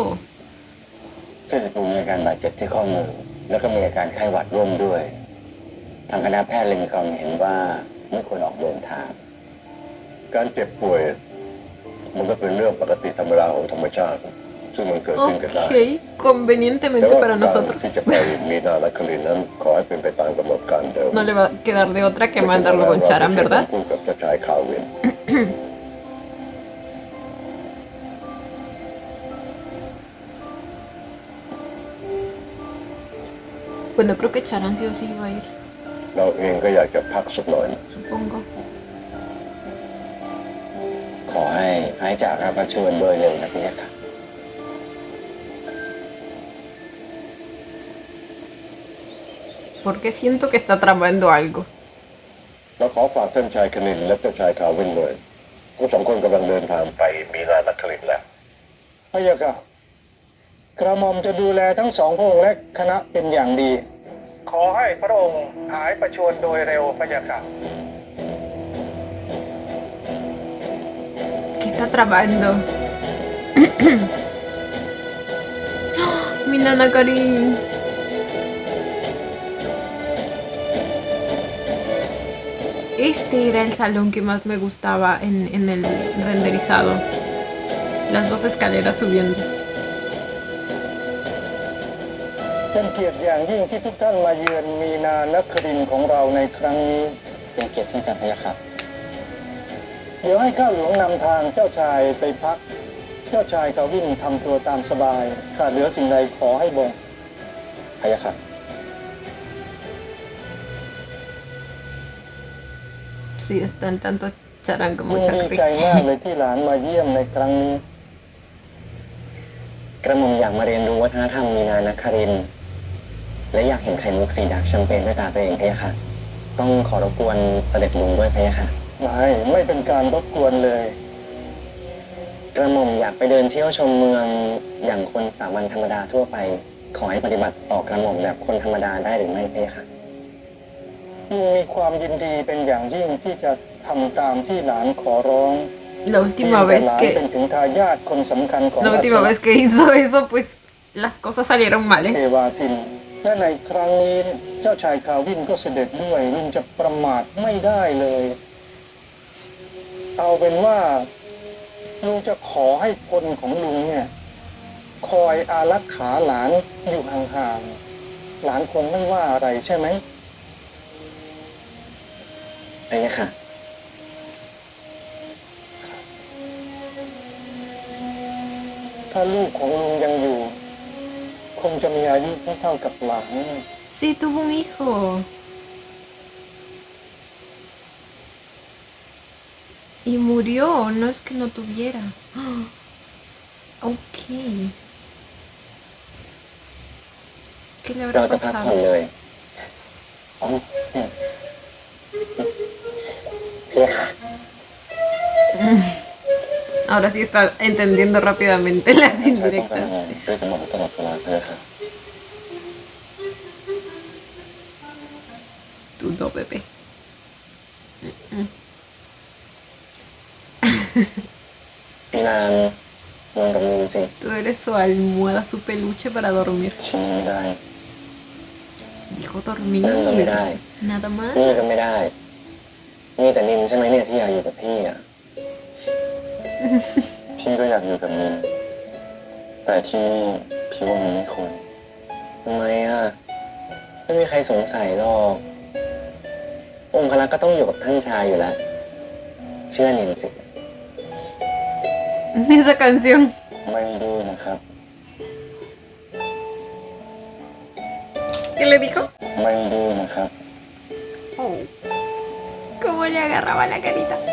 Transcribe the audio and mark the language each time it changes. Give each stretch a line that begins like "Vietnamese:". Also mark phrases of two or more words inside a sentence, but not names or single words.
Thai: เสด็จปู่มีอาการบาดเจ็บที่ข้อมือแล้วก็มีอาการไข้หวัดร่วมด้วย ทางคณะแพทย์เลยมีความเห็นว่าไม่ควรออกเดินทาง การเจ็บป่วย มันก็เป็นเรื่องปกติธรรมดาของธรรมชาติ ซึ่งมันเกิดขึ้นกันได้
Spanish: Ok, convenientemente para
Thai: ที่จะ
Spanish: nosotros.
Thai: ไปมีนาและคลินนั้นขอให้เป็นไปตามกำหนดการเดิม
Spanish: No le va a quedar de otra que mandarlo con Charan, ¿verdad?
Thai: พูดกับเจ้าชายคาวิน
Spanish: Bueno, creo que Charan sí o sí iba a ir,
Thai: เราเองก็อยากจะพักสักหน่อยนะ
Spanish: supongo.
Thai: ขอให้หายจากอาพชวนโดยเร็วนะพี่ค่ะ
Spanish: Porque siento que está tramando algo.
Thai: เราขอฝากท่านชายคณินและเจ้าชายคาวินเลยทั้งสองคนกำลังเดินทางไปมีนาและคลินแล้วพระยาค่ะกระหม่อมจะดูแลทั้งสองพระองค์และคณะเป็นอย่างดี ขอให้พระองค์หายประชวรโดยเร็วพระยาค่ะ
Spanish: ¿Qué está tramando? Mi nana Karin. Este era el salón que más me gustaba en el renderizado. Las dos escaleras subiendo.
Thai: เป็นเกียรติอย่างยิ่งที่ทุกท่านมาเยือนมีนานครินทร์ของเราในครั้งนี้ เป็นเกียรติเช่นกันพะยะค่ะ เดี๋ยวให้ข้าหลวงนำทางเจ้าชายไปพัก เจ้าชายกวินทำตัวตามสบายขาดเหลือสิ่งใดขอให้บอก พะยะค่ะ
Spanish: Sí, están tanto charango,
Thai: ลุง
Spanish: mucha
Thai: ดีใจ
Spanish: crica.
Thai: มากเลยที่หลานมาเยี่ยมในครั้งนี้ กระหม่อมอยากมาเรียนรู้วัฒนธรรมมีนานครินทร์และอยากเห็นไข่มุกสี
English: dark champagne
Thai: ด้วยตาตัวเองพะยะค่ะ ต้องขอรบกวนเสด็จลุงด้วยพะยะค่ะ ไม่เป็นการรบกวนเลย กระหม่อมอยากไปเดินเที่ยวชมเมืองอย่างคนสามัญธรรมดาทั่วไป ขอให้ปฏิบัติต่อกระหม่อมแบบคนธรรมดาได้หรือไม่พะยะค่ะ ลุงมีความยินดีเป็นอย่างยิ่งที่จะทำตามที่หลานขอร้อง
Spanish: La última
Thai: แต่
Spanish: vez
Thai: หลานเป็น
Spanish: que
Thai: ถึงทายาทคนสำคัญของ
Spanish: la última vez que hizo eso, pues las cosas salieron mal,
Thai: เท
Spanish: ¿eh?
Thai: วาทิน และในครั้งนี้เจ้าชายคาวินก็เสด็จด้วยลุงจะประมาทไม่ได้เลย เอาเป็นว่าลุงจะขอให้คนของลุงเนี่ย คอยอารักขาหลานอยู่ห่างๆหลานคงไม่ว่าอะไรใช่ไหม พะยะค่ะ ถ้าลูกของลุงยังอยู่ คงจะมีอายุเท่ากับหลาน
Spanish: Sí, tuvo un hijo. Y murió, no es que no tuviera. Ok. ¿Qué le
Thai: เรา
Spanish: habrá
Thai: จะพักผ่อน
Spanish: pasado?
Thai: เลยพะยะค่ะ
Spanish: Ahora sí está entendiendo rápidamente las
Thai: ใช้ป้องกัน
Spanish: indirectas.
Thai: งานด้วยกระหม่อมตลอดเวลาพะยะค่ะ
Spanish: Tú no, bebé.
Thai: มีนานนอนกับมินสิ
Spanish: Tú eres su almohada, su peluche para dormir.
Thai: ชิ้นนี้ไม่ได้
Spanish: Dijo
Thai: นั่นก็ไม่
Spanish: dormir.
Thai: ได้
Spanish: Nada más.
Thai: นี่ก็ไม่ได้ มีแต่นินใช่ไหมเนี่ยที่อยากอยู่กับพี่อ่ะ พี่ก็อยากอยู่กับนิน แต่ที่นี่พี่ว่ามันไม่ควรทำไมอ่ะ ไม่มีใครสงสัยหรอก องค์พระก็ต้องอยู่กับท่านชายอยู่แล้ว เชื่อนินสิ
Spanish: Esa canción.
Thai: ไม่ดื้อนะครับ
Spanish: ¿Qué le dijo?
Thai: ไม่ดื้อนะครับ
Spanish: Oh. ¿Cómo le agarraba la carita?